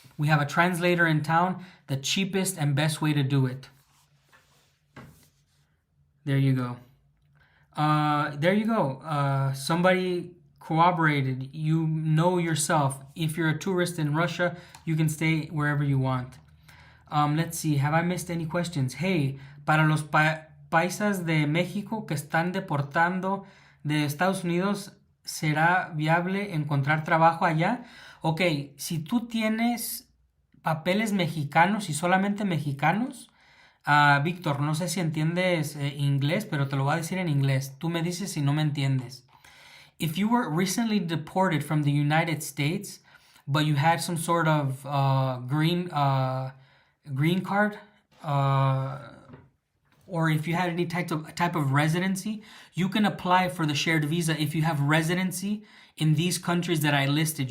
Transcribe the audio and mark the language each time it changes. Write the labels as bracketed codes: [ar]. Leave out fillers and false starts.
[en] We have a translator in town, the cheapest and best way to do it. There you go. Somebody corroborated. You know yourself. If you're a tourist in Russia, you can stay wherever you want. Let's see. Have I missed any questions? [es] Hey, para los paisas de México que están deportando de Estados Unidos, ¿será viable encontrar trabajo allá? Ok, si tú tienes papeles mexicanos y solamente mexicanos, Víctor, no sé si entiendes inglés, pero te lo voy a decir en inglés. Tú me dices si no me entiendes. [en] If you were recently deported from the United States, but you had some sort of green card, or if you had any type of residency, you can apply for the shared visa if you have residency in these countries that I listed.